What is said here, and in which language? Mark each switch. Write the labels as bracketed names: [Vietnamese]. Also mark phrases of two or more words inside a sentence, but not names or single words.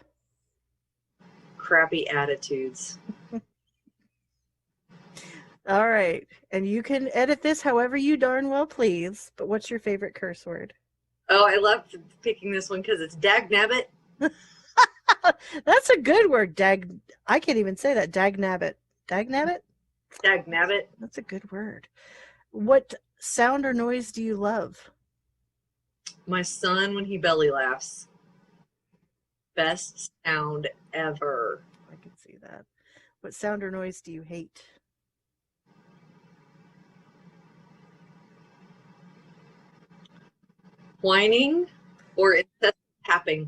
[English] Crappy attitudes. All right. And you can edit this however you darn well please, but what's your favorite curse word? Oh, I love picking this one because it's dag nabbit. That's a good word. I can't even say that. Dag nabbit. Dag nabbit? Dag nabbit. That's a good word. What sound or noise do you love? My son, when he belly laughs, best sound ever. I can see that. What sound or noise do you hate? Whining or excessive tapping.